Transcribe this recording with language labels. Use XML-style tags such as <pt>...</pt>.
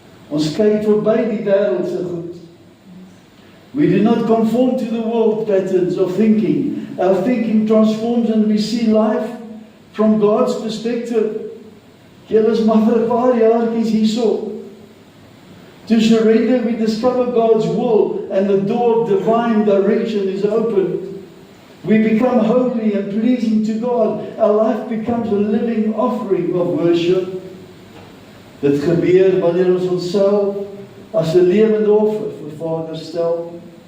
<af>Ons kyk verby die wêreldse goed.</af> <en>We do not conform to the world patterns of thinking. Our thinking transforms and we see life from God's perspective.</en> <af>Julle is maar vir 'n paar jaartjies hierso.</af> <en>To surrender, we discover God's will and the door of divine direction is opened. We become holy and pleasing to God. Our life becomes a living offering of worship.</en> <af>Dit gebeur wanneer ons onsself as 'n lewende offer vir Vader stel.</af>